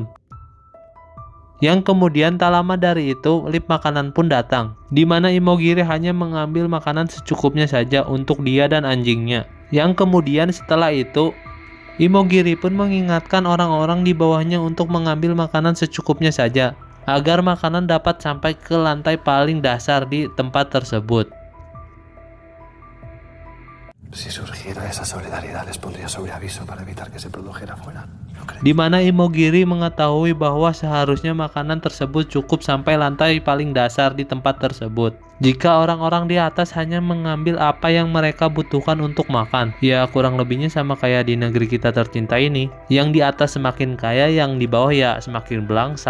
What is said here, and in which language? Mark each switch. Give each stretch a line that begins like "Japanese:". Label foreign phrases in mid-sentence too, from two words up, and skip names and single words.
Indonesian: Yang kemudian tak lama dari itu, lip makanan pun datang, di mana Imogiri hanya mengambil makanan secukupnya saja untuk dia dan anjingnya. Yang kemudian setelah itu, Imogiri pun mengingatkan orang-orang di bawahnya untuk mengambil makanan secukupnya saja, agar makanan dapat sampai ke lantai paling dasar di tempat tersebut.
Spanish: Si surgiera esa solidaridad les pondría sobre aviso para evitar que se produjera fuera.
Indonesian: Di mana Imogiri mengetahui bahwa seharusnya makanan tersebut cukup sampai lantai paling dasar di tempat tersebut. Jika orang-orang di atas hanya mengambil apa yang mereka butuhkan untuk makan, ya kurang lebihnya sama kayak di negeri kita tercinta ini, yang di atas semakin kaya, yang di bawah ya semakin belangsak.